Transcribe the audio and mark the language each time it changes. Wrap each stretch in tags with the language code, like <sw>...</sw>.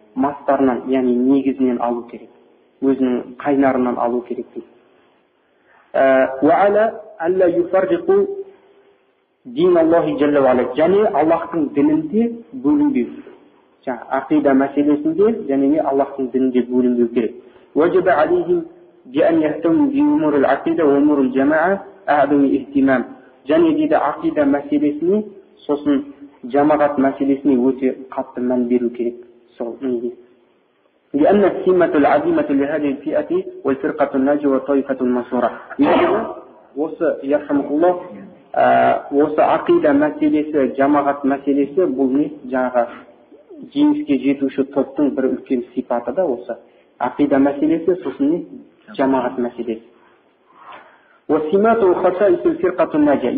<kk>Мастарынан, яғни негізінен алу керек, өзінің қайнарынан алу керек дейді.</kk> <ar>وَعَلَى أَلَّا يُفَرِّقُوا دِينَ اللَّهِ جَلَّ وَعَلَى.</ar> <kk>Және Аллахтың дінінде бөлінбеу. Ақида мәселесінде және Аллахтың дінінде бөлінбеу керек.</kk> <ar>وَجَبَ عَلَيْهِمْ بأن يهتموا بأمور العقيدة وأمور الجماعة أعظم اهتمام.</ar> <kk>Және дейді ақида мәселесіне, сосын жамағат мәселесіне өте қатты мән беру керек. Сол неге?</kk> <ar>لأن السمة العظيمة لهذه الفئة والفرقة الناجية والطائفة المنصورة.</ar> <kk>Осы ярхамуллах, осы ақида мәселесі, жамағат мәселесі бұл не? Жаңағы жеңіске жетуші топтың бір үлкен сипаты да осы. Ақида мәселесі, сосын не? Жамағат мәселесі.</kk> <ar>وَسِمَاتُ خَصَائِصِ الْفِرْقَةِ النَّاجِيَةِ.</ar>